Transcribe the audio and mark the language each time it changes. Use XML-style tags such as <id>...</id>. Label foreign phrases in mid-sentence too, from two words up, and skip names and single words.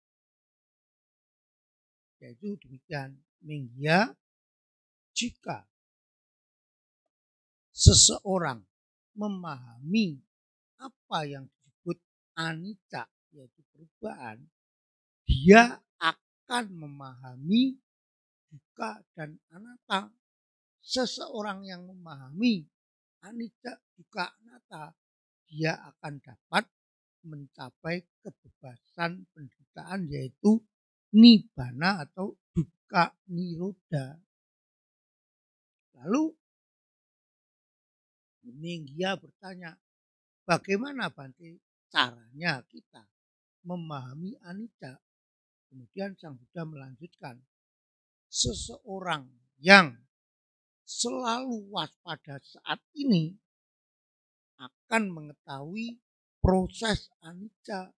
<id>Yaitu demikian, Menggya, jika seseorang memahami apa yang disebut anicca, yaitu perubahan, dia akan memahami dukkha dan anatta. Seseorang yang memahami</id> <pi>anicca, dukkha, anatta,</pi> <id>dia akan dapat mencapai kebebasan penderitaan, yaitu nibbana atau</id> <pi>dukkha nirodha.</pi> <id>Lalu Menggya bertanya, bagaimana Bante caranya kita memahami anicca? Kemudian Sang Buddha melanjutkan, seseorang yang selalu waspada saat ini akan mengetahui proses anicca.</id>